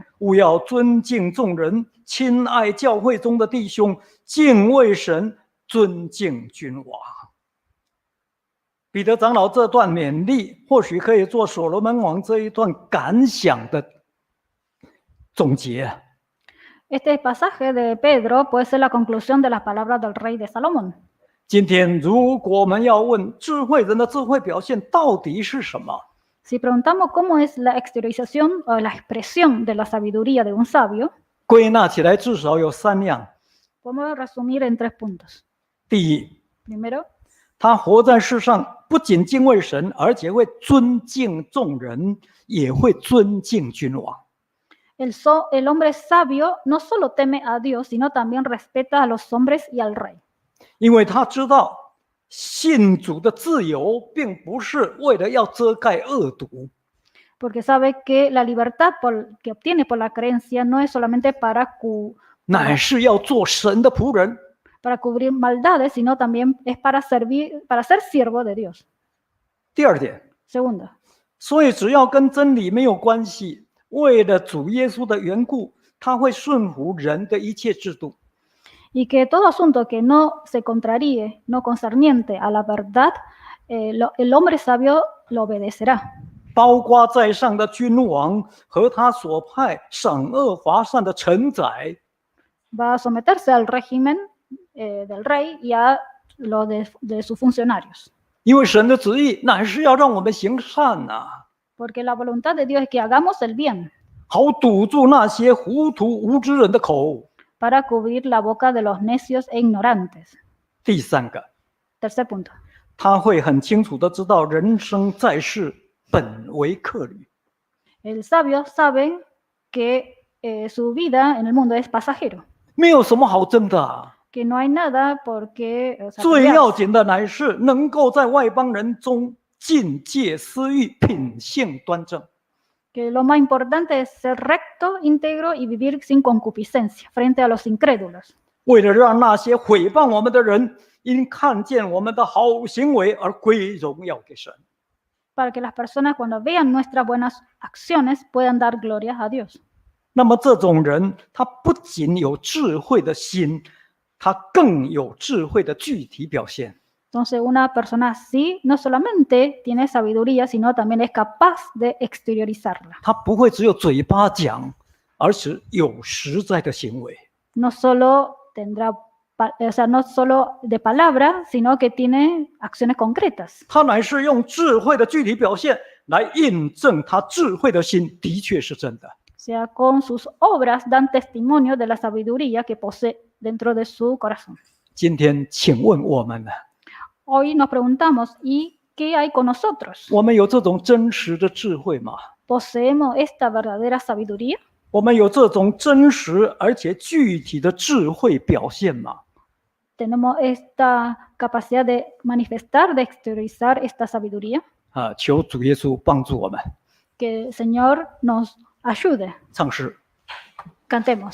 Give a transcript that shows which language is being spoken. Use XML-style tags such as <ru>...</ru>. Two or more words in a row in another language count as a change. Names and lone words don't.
<zh>务要尊敬众人，亲爱教会中的弟兄，敬畏神，尊敬君王。彼得长老这段勉励，或许可以做所罗门王这一段感想的总结。</zh> <es>Este pasaje de Pedro puede ser la conclusión de las palabras del rey de Salomón.</es> <zh>今天，如果我们要问智慧人的智慧表现到底是什么，</zh> <es>Si preguntamos cómo es la exteriorización o la expresión de la sabiduría de un sabio,</es> <zh>归纳起来至少有3样。</zh> <es>podemos resumir en 3 puntos.</es> <zh>第一，</zh> <es>Primero,</es> <zh>他活在世上，不仅敬畏神，而且会尊敬众人，也会尊敬君王。</zh> <es>el hombre sabio no solo teme a Dios, sino también respeta a los hombres y al rey.</es> <zh>因为他知道信主的自由并不是为了要遮盖恶毒，</zh> <es>Porque sabe que la libertad que obtiene por la creencia no es solamente para</es> <zh>乃是要做神的仆人。</zh> <es>para cubrir maldades, sino también es para servir, para ser siervo de Dios.</es> <zh>第二点，</zh> <es>Segunda,</es> <zh>所以只要跟真理没有关系，为了主耶稣的缘故，他会顺服人的一切制度。</zh> <es>y que todo asunto que no se contraríe, no concerniente a la verdad, el hombre sabio lo obedecerá.</es> <zh>包括在上的君王和他所派赏恶罚善的臣宰，</zh> <es>Va a someterse al régimen del rey y a lo de sus funcionarios.</es> <zh>因为神的旨意乃是要让我们行善呐、</zh> <es>Porque la voluntad de Dios es que hagamos el bien</es> <zh>好堵住那些糊涂无知人的口。</zh> <es>para cubrir la boca de los necios e ignorantes.</es> <zh>第三个，</zh> <es>Tercer punto.</es> <zh>他会很清楚的知道人生在世本为客旅，</zh> <es>El sabio sabe que su vida en el mundo es pasajero,</es> <zh>没有什么好争的啊。</zh> <es>que no hay nada por qué</es> <zh>最</zh> <es>pelearse.</es> <zh>要紧的乃是能够在外邦人中禁戒私欲，品性端正。</zh> <es>Que lo más importante es ser recto, íntegro y vivir sin concupiscencia frente a los incrédulos,</es> <zh>为了让那些毁谤我们的人因看见我们的好行为而归荣耀给神。</zh> <es>para que las personas cuando vean nuestras buenas acciones puedan dar gloria a Dios.</es> <zh>那么这种人，他不仅有智慧的心，他更有智慧的具体表现。</zh> <es>Entonces una persona así no solamente tiene sabiduría, sino también es capaz de exteriorizarla.</es> <zh>他不会只有嘴巴讲，而是有实在的行为。</zh> <es>No solo tendrá, no solo de palabra, sino que tiene acciones concretas.</es> <zh>他乃是用智慧的具体表现来印证他智慧的心的确是真的。</zh> <es>O sea, con sus obras dan testimonio de la sabiduría que posee dentro de su corazón.</es> <zh>今天，请问我们呢？</zh> <es>Hoy nos preguntamos, ¿y qué hay con nosotros?</es> <zh>我们有这种真实的智慧吗？</zh> <es>¿Poseemos esta verdadera sabiduría?</es> <zh>我们有这种真实而且具体的智慧表现吗？</zh> <es>¿Tenemos esta capacidad de manifestar, de exteriorizar esta sabiduría?</es> <zh>求主耶稣帮助我们。</zh> <es>Que el Señor nos ayude.</es> <zh>唱诗。</zh> <es>Cantemos.</es>